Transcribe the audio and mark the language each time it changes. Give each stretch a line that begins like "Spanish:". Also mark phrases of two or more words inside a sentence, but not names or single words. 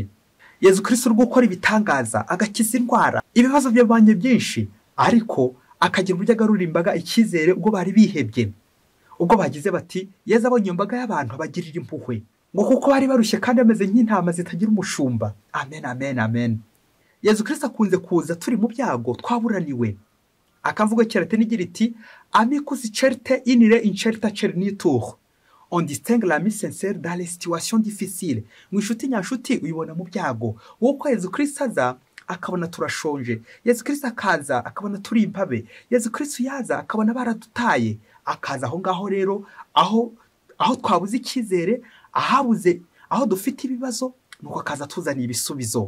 Kinyarwanda: Yezu Kristo uri gukora ibitangaza, agakiza indwara, ibibazo by'abanye byinshi, ariko akagira uburyo agarura imbaga icyizere ubwo bari bihebye, ubwo bagize bati Yezu abonye imbaga y'abantu abagirira impuhwe, ngo kuko bari barushye kandi bameze nk'intama zitagira umushumba. Amen, amen, amen. Yezu Kristo akunze kuza turi mu byago twaburaniwe, akamvuga cyerate n'igira iti
Latin: amicus certe inire incerta cernitur,
French: on distingue l'ami sincère dans les situations difficiles.
Kinyarwanda: Mwishuti nyashuti uyibona mu byago. Wowe Yezu Kristo aza akabona turashonje, Yezu Kristo akaza akabona turi impabe, Yezu Kristo yaza akabona baradutaye, akaza aho ngaho rero aho twabuze icyizere, aho dufite ibibazo, nuko akaza tuzaniye ibisubizo.